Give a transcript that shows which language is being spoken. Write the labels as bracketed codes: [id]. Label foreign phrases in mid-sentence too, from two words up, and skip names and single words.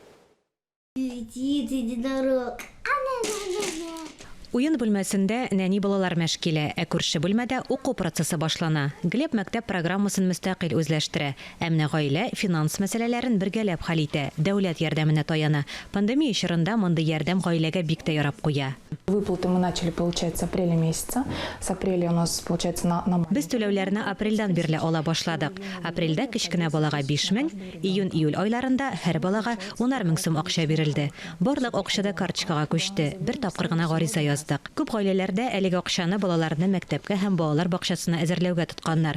[tt] Уен бүлмәсендә нәни балалар мәшкилә, ә күрше бүлмәдә уку процессы башлана. Глеб мәктәп программасын мөстәкыйль үзләштерә. Әмма гаилә финанс мәсьәләләрен бергәләп хәл итә, дәүләт ярдәменә таяна. Пандемия чорында мондый ярдәм гаиләгә бик тә ярап куя. [ru] Выплаты мы начали получать с апреля месяца. С апреля у нас получается на... [tt] Без түләүләрне апрельдән бирле ала башладык. Апрельдә кечкенә балага 5000, июнь-июль айларында һәр балага 10000 сум акча бирелде. Барлык акчада карточкага күчте. Бер тапкыр гына гариза яздык. Күп гаиләләрдә әлеге акчаны балаларны мәктәпкә һәм балалар бакчасына әзерләүгә тотканнар.